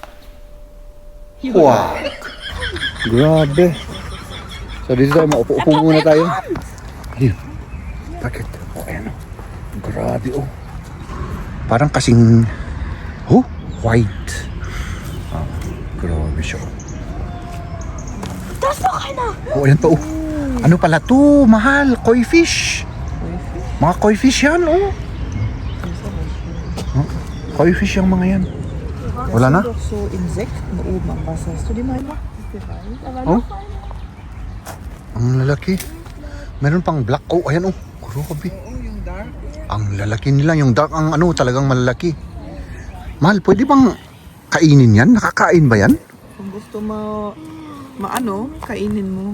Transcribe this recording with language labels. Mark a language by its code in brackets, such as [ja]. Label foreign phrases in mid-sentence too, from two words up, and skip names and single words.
[tl] Wow! Grabe. So dito tayo, maupo-upo muna tayo. Ayun. Bakit? Ayan. Grabe, Parang kasing white. Grabe siya. [de] Das ist doch einer. [tl] Ayan pa, Ano pala to? Mahal. Koi fish. Mga koi fish yan, Koi fish yung mga yan. Wala na? [de] Doch so Insekten oben am Wasser. Hast du die mal gemacht? [tl] Ang lalaki. Meron pang black. Ayan, Grabe. Yung dark. Ang lalaki nila. Yung dark, ang talagang malalaki. Mahal, pwede bang kainin yan? Nakakain ba yan? Kung gusto mo, kainin mo.